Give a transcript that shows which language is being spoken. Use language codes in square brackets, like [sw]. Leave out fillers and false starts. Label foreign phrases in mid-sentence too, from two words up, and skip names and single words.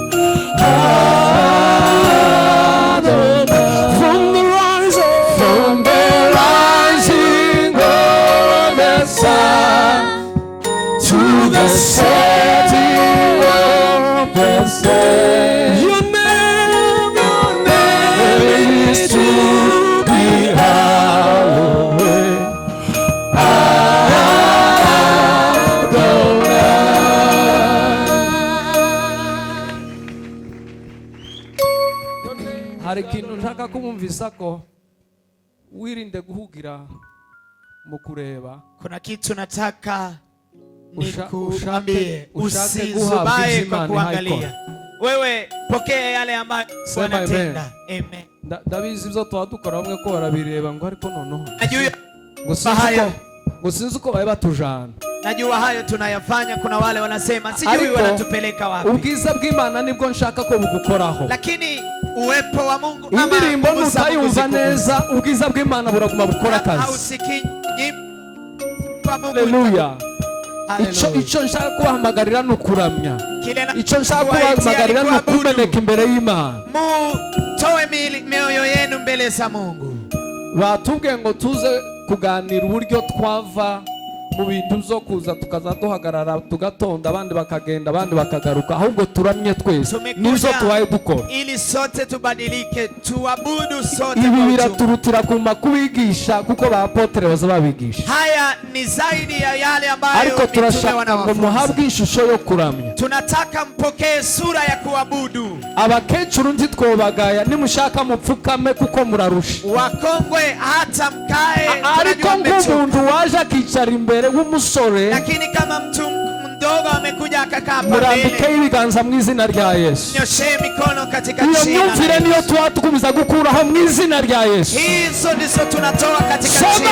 [en] From the rising of the sun to the setting of the sun. Your name is to be hallowed. [rw] Hari ikintu nshaka kumumvisa ko wirinde guhugira mu kureba. [sw] Kuna kitu nataka [rw] Ushake [sw] usizubae kwa kuangalia. Wewe pokea yale ambayo wanatenda. Amen. [rw] Ndabizi ibyo tuba dukora bamwe ko barabireba ngo ariko noneho ngo sinzi uko babe batujana. [sw] Najua hayo tunayafanya, kuna wale wanasema sijui wanatupeleka wapi. [rw] Ubwiza bw'Imana nibwo nshaka ko bugukoraho. [sw] Lakini uwepo wa Mungu [rw] indirimbo nutayumva neza, ubwiza bw'Imana buraguma bukora akazi. Haleluya. Icyo nshaka kubahamagarira ni ukuramya. Icyo nshaka kubahamagarira ni ukumeneka imbere y'Imana. [sw] Mutoe mioyo yenu mbele za Mungu. [rw] Batubwiye ngo tuze kuganira uburyo twava mu bintu byo kuza tukaza duhagarara tugatonda abandi bakagenda abandi bakagaruka, ahubwo turamye twese nizo tubaye dukora. [sw] Ili sote tubadilike, tuabudu sote. [rw] Ibi biraturutira ku makubigisha kuko ba apotre bazababigisha. [sw] Haya ni zaidi ya yale ambayo [rw] ariko turashaka ngo muhabwe ishusho yo kuramya. [sw] Tunataka mpokee sura ya kuabudu. [rw] Abakecuru ntitwobagaya, nimushaka mupfukame kuko murarusha. [sw] Wakongwe hata mkae. [rw] Ariko nk'umuntu waje akicara imbere w'umusore, [sw] lakini kama mtu mdogo amekuja akakaa pembeni, [rw] murambike ibiganza mu izina rya Yesu. [sw] Nyoshe mikono katika jina la Yesu. [rw] Iyo myumvire niyo twatukumiza gukuraho mu izina rya Yesu. [sw] Hizo ndizo tunatoa katika jina la Yesu.